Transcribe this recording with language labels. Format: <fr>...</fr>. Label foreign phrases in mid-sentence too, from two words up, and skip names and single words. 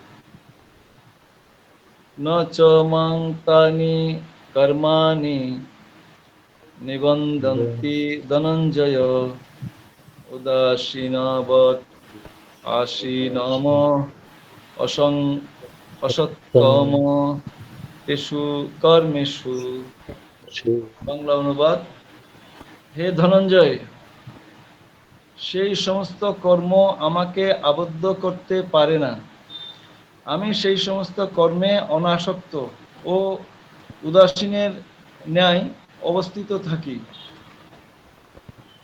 <sa>न च मां तानि कर्माणि निबन्धन्ति धनञ्जय उदासीनवत् आसीनम असत्तम तेषु কর্মেষু।</sa> <bn>বাংলা অনুবাদ: হে ধনঞ্জয়, সেই সমস্ত কর্ম আমাকে আবদ্ধ করতে পারে না। আমি সেই সমস্ত কর্মে অনাসক্ত ও উদাসীনের ন্যায় অবস্থিত থাকি।</bn>